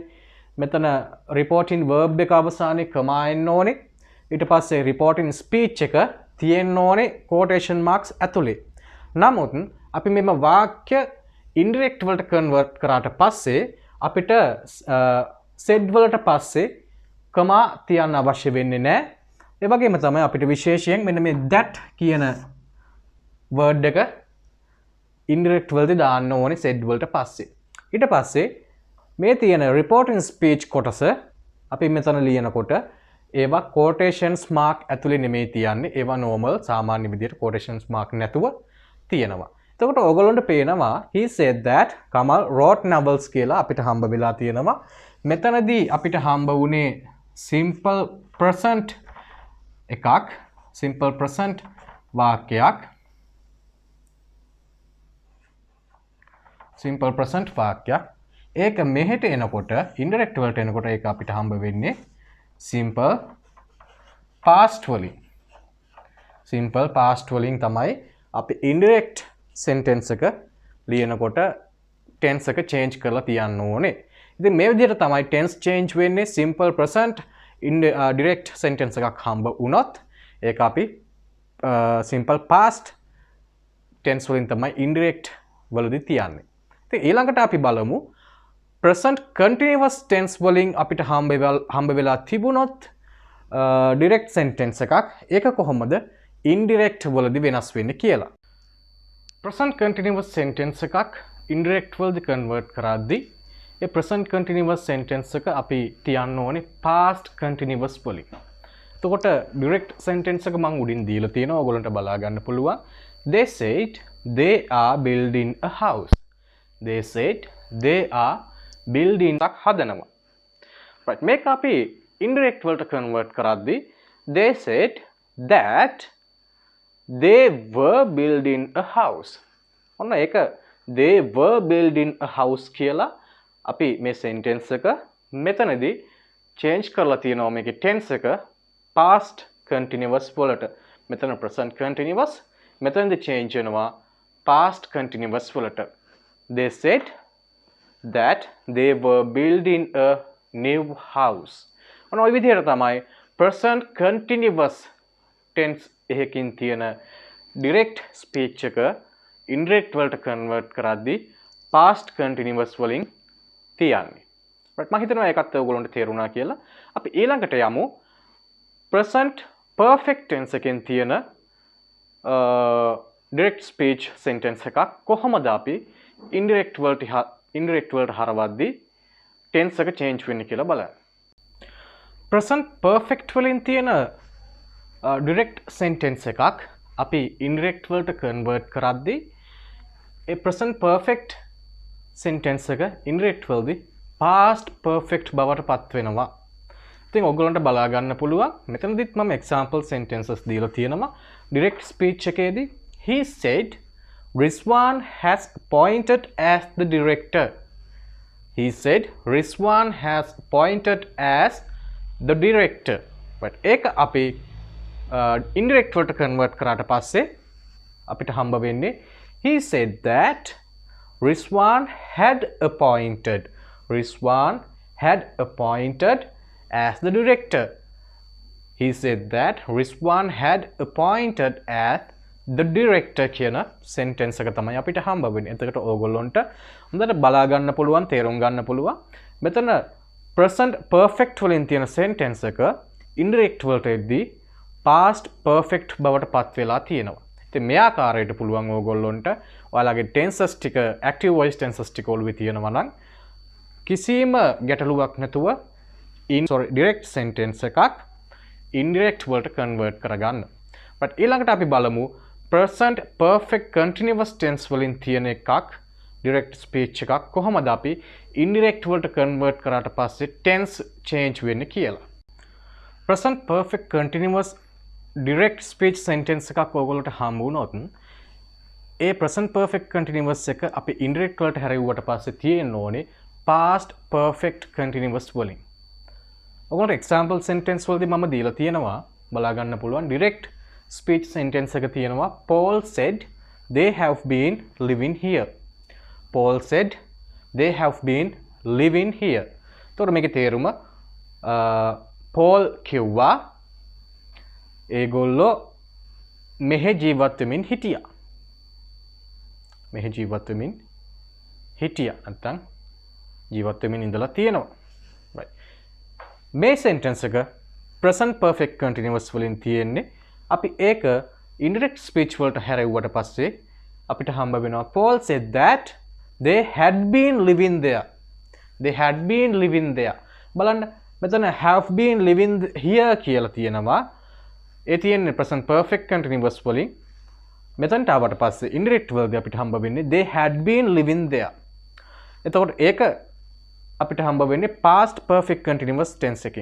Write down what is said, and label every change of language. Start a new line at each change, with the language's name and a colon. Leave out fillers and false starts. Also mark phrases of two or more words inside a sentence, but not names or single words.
Sinhala: මෙතන
English: reporting verb
Sinhala: එක අවසානයේ comma එන්න ඕනේ. ඊට පස්සේ
English: reporting speech
Sinhala: එක තියෙන්න ඕනේ
English: quotation marks
Sinhala: ඇතුලේ. නමුත් අපි මෙම වාක්‍ය indirect වලට convert කරාට පස්සේ අපිට said වලට පස්සේ comma තියන්න අවශ්‍ය වෙන්නේ නැහැ. ඒ වගේම තමයි අපිට විශේෂයෙන් මෙන්න මේ that කියන word එක indirect වලදී දාන්න ඕනේ said වලට පස්සේ. ඊට පස්සේ මේ තියෙන
English: reporting speech
Sinhala: කොටස අපි මෙතන ලියනකොට ඒවා
English: quotations mark
Sinhala: ඇතුලේ නෙමෙයි තියන්නේ. ඒවා normal සාමාන්‍ය විදිහට
English: quotations mark
Sinhala: නැතුව තියෙනවා. එතකොට ඕගොල්ලන්ට පේනවා
English: he said that Kamal wrote novels
Sinhala: කියලා අපිට හම්බ වෙලා තියෙනවා. මෙතනදී අපිට හම්බ වුණේ
English: simple present
Sinhala: එකක්,
English: simple present
Sinhala: වාක්‍යයක්.
English: simple present වාක්‍යයක්.
Sinhala: ඒක මෙහෙට එනකොට indirect වලට එනකොට ඒක අපිට හම්බ වෙන්නේ
English: simple past
Sinhala: වලින්.
English: simple past
Sinhala: වලින් තමයි අපි indirect sentence එක ලියනකොට tense එක change කරලා තියන්න ඕනේ. ඉතින් මේ විදිහට තමයි
English: tense change
Sinhala: වෙන්නේ
English: simple present direct sentence
Sinhala: එකක් හම්බ වුණොත් ඒක අපි
English: simple past tense
Sinhala: වලින් තමයි indirect වලදී තියන්නේ. ඉතින් ඊළඟට අපි බලමු
English: present continuous tense
Sinhala: වලින් අපිට හම්බ වෙලා තිබුණොත්
English: direct sentence
Sinhala: එකක් ඒක කොහොමද indirect වලදී වෙනස් වෙන්නේ කියලා.
English: present continuous sentence එකක් indirect වලදී convert කරද්දී ඒ present continuous sentence එක
Sinhala: අපි තියන්න ඕනේ
English: past continuous වලින්.
Sinhala: එතකොට
English: direct sentence
Sinhala: එක මම උඩින් දීලා තියෙනවා ඔයගොල්ලන්ට බලා ගන්න පුළුවන්.
English: They said they are building a house. They said they are building
Sinhala: එකක් හදනවා.
English: right
Sinhala: මේක අපි
English: indirect වලට convert කරද්දී they said that they were building a house.
Sinhala: ඔන්න ඒක
English: they were building a house
Sinhala: කියලා අපි මේ sentence එක මෙතනදී change කරලා තියෙනවා මේකේ tense එක
English: past continuous
Sinhala: වලට.
English: මෙතන present continuous මෙතනදී change වෙනවා past continuous වලට. They said that they were building a new house.
Sinhala: ඔන්න ඔය විදිහට තමයි
English: present continuous tense
Sinhala: එකකින් තියෙන
English: direct speech
Sinhala: එක indirect වලට convert කරද්දී
English: past continuous
Sinhala: වලින් තියන්නේ. right මම හිතනවා ඒකත් ඔයගොල්ලන්ට තේරුණා කියලා. අපි ඊළඟට යමු
English: present perfect tense
Sinhala: එකෙන් තියෙන
English: direct speech sentence
Sinhala: එකක් කොහොමද අපි indirect වලට හරවද්දී tense එක change වෙන්නේ කියලා බලන්න.
English: present perfect
Sinhala: වලින් තියෙන
English: direct sentence
Sinhala: එකක් අපි indirect වලට convert කරද්දී ඒ
English: present perfect sentence
Sinhala: එක indirect වලදී
English: past perfect
Sinhala: බවට පත් වෙනවා. ඉතින් ඔයගොල්ලන්ට බලා ගන්න පුළුවන් මෙතනදිත් මම
English: example sentences
Sinhala: දීලා තියෙනවා.
English: direct speech එකේදී he said Rizwan has appointed as the director. He said Rizwan has appointed as the director. but
Sinhala: ඒක අපි
English: indirect වලට convert
Sinhala: කරාට පස්සේ අපිට හම්බ වෙන්නේ
English: he said that Rizwan had appointed as the director. He said that Rizwan had appointed as the director කියන sentence එක
Sinhala: තමයි අපිට හම්බ වෙන්නේ. එතකොට ඕගොල්ලොන්ට හොඳට බලා ගන්න පුළුවන්, තේරුම් ගන්න පුළුවන්. මෙතන
English: present perfect
Sinhala: වලින් තියෙන sentence එක indirect වලට එද්දී
English: past perfect
Sinhala: බවට පත් වෙලා තියෙනවා. ඉතින් මේ ආකාරයට පුළුවන් ඕගොල්ලොන්ට ඔයාලගේ tenses ටික
English: active voice tenses
Sinhala: ටික ඔළුවේ තියෙනවා නම් කිසිම ගැටලුවක් නැතුව
English: direct sentence
Sinhala: එකක් indirect වලට convert කරගන්න. but ඊළඟට අපි බලමු
English: present perfect continuous tense
Sinhala: වලින් තියෙන එකක්
English: direct speech
Sinhala: එකක් කොහොමද අපි indirect වලට convert කරාට පස්සේ
English: tense change
Sinhala: වෙන්නේ කියලා.
English: present perfect continuous direct speech sentence
Sinhala: එකක් ඔයගොල්ලන්ට හම්බ වුණොත් ඒ
English: present perfect continuous
Sinhala: එක අපි indirect වලට හැරෙව්වට පස්සේ තියෙන්න ඕනේ
English: past perfect continuous
Sinhala: වලින්. ඔයගොල්ලන්ට
English: example sentence
Sinhala: වලදී මම දීලා තියෙනවා බලා ගන්න පුළුවන්
English: direct speech sentence
Sinhala: එක තියෙනවා
English: Paul said they have been living here. Paul said they have been living here.
Sinhala: එතකොට මේකේ තේරුම Paul කිව්වා ඒගොල්ලෝ මෙහෙ ජීවත් වෙමින් හිටියා. මෙහෙ ජීවත් වෙමින් හිටියා. නැත්නම් ජීවත් වෙමින් ඉඳලා තියෙනවා. right.
English: මේ sentence එක present perfect continuous වලින්
Sinhala: තියෙන්නේ අපි ඒක
English: indirect speech වලට
Sinhala: හැරෙව්වට පස්සේ අපිට හම්බ වෙනවා
English: Paul said that they had been living there. They had been living there.
Sinhala: බලන්න මෙතන
English: have been living here
Sinhala: කියලා තියෙනවා. ඒ තියෙන්නේ
English: present perfect continuous
Sinhala: වලින්. මෙතනට ආවට පස්සේ indirect වලදී අපිට හම්බ වෙන්නේ
English: they had been living there.
Sinhala: එතකොට ඒක අපිට හම්බ වෙන්නේ
English: past perfect continuous tense
Sinhala: එකකින්.